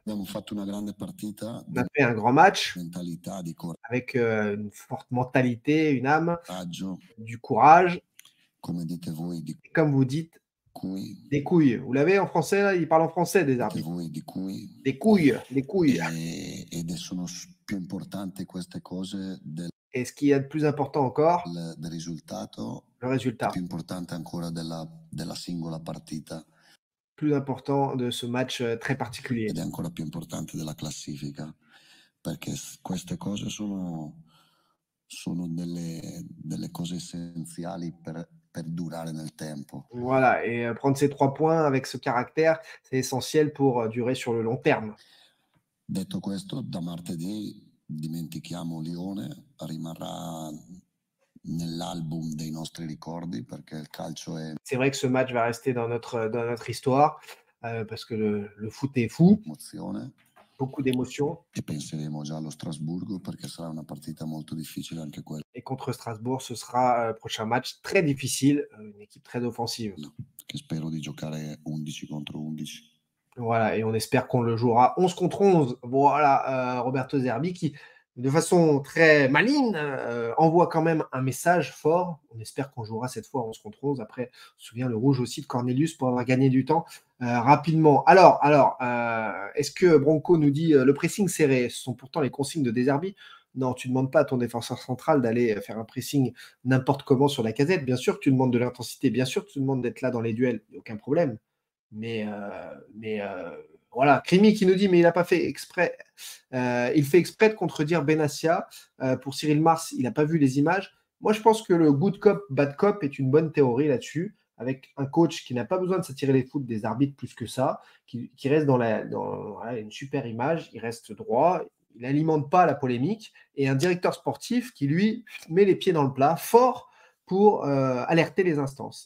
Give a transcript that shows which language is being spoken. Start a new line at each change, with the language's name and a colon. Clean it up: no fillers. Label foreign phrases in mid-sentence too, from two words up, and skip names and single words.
French: On a fait un grand match avec une forte mentalité, une âme, du courage. Comme vous dites, des couilles. Vous l'avez en français, là, il parle en français des arbitres. Des couilles. Et ce qu'il y a de plus important encore,
Italian: del risultato
French: le
Italian: è
French: résultat.
Italian: più importante ancora della singola partita
French: Plus important de ce match très particulier.
Italian: ed è ancora più importante della classifica, perché queste cose sono delle cose essenziali per durare nel tempo.
French: Voilà, et prendre ces 3 points avec ce caractère, c'est essentiel pour durer sur le long terme.
Italian: Detto questo, da martedì dimentichiamo Lione, rimarrà nell'album dei nostri ricordi, perché il calcio è
French: C'est vrai que ce match va rester dans notre histoire, parce que le foot est fou,
Italian: emozione,
French: beaucoup d'émotions.
Italian: e penseremo già allo Strasburgo, perché sarà una partita molto difficile anche quella,
French: Et contre Strasbourg, ce sera prochain match très difficile, une équipe très offensive.
Italian: che spero di giocare 11 contro 11.
French: Voilà, et on espère qu'on le jouera 11 contre 11. Voilà, Roberto Zerbi qui, de façon très maligne, envoie quand même un message fort. On espère qu'on jouera cette fois 11 contre 11. Après, on se souvient le rouge aussi de Cornelius pour avoir gagné du temps rapidement. Alors est-ce que Bronco nous dit le pressing serré, ce sont pourtant les consignes de Zerbi? Non, tu ne demandes pas à ton défenseur central d'aller faire un pressing n'importe comment sur la casette. Bien sûr que tu demandes de l'intensité, bien sûr que tu demandes d'être là dans les duels, aucun problème. Mais voilà, Crimi qui nous dit mais il n'a pas fait exprès. Il fait exprès de contredire Benassia. Pour Cyril Mars, il n'a pas vu les images. Moi, je pense que le
English: good cop, bad cop
French: est une bonne théorie là-dessus, avec un coach qui n'a pas besoin de s'attirer les foudres des arbitres plus que ça, qui reste dans voilà, une super image, il reste droit, il n'alimente pas la polémique, et un directeur sportif qui, lui, met les pieds dans le plat, fort, pour alerter les instances.